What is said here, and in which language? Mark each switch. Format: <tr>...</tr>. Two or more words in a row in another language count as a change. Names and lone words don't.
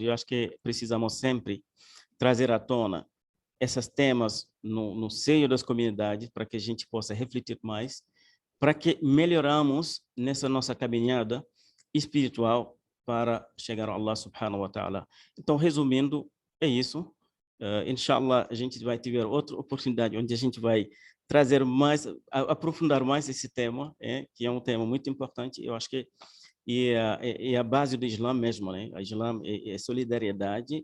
<pt>Eu acho que precisamos sempre trazer à tona esses temas no seio das comunidades, para que a gente possa refletir mais, para que melhoramos nessa nossa caminhada espiritual para chegar a</pt> <ar>الله سبحانه وتعالى.</ar> <pt>Então, resumindo, é isso. Inshallah, a gente vai ter outra oportunidade onde a gente vai trazer mais, aprofundar mais esse tema, que é um tema muito importante. Eu acho que é a base do Islã mesmo, O Islã é solidariedade.</pt>